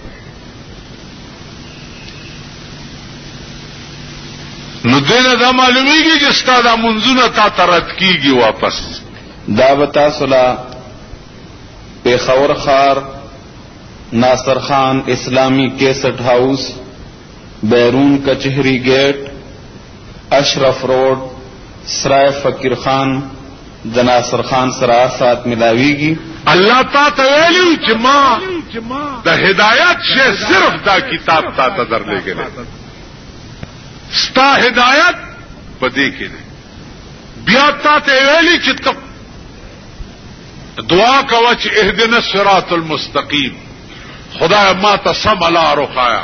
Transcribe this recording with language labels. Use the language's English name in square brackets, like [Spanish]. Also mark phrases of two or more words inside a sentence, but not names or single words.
[Pashto] نو دینه دا معلومیږي چې ستاسو د منځونه تا ترد کیږي واپس. دا وتا صلا پیښور خار ناصر خان اسلامی کیسٹ ہاؤس بیرون کچہری گیٹ اشرف روڈ سرائے فقیر خان د ناصر خان سره سات ملاویږي. الله تا ته ویلو چې ما د هدایت شه صرف دا کتاب تا ته درلېږلی. ستا هدایت پدې کې دی. بیا تا ته ویلي چې ته دعا کوه چې [Arabic] اهدنا الصراط المستقیم، [Pashto] خدای ما ته سم لار وښایه.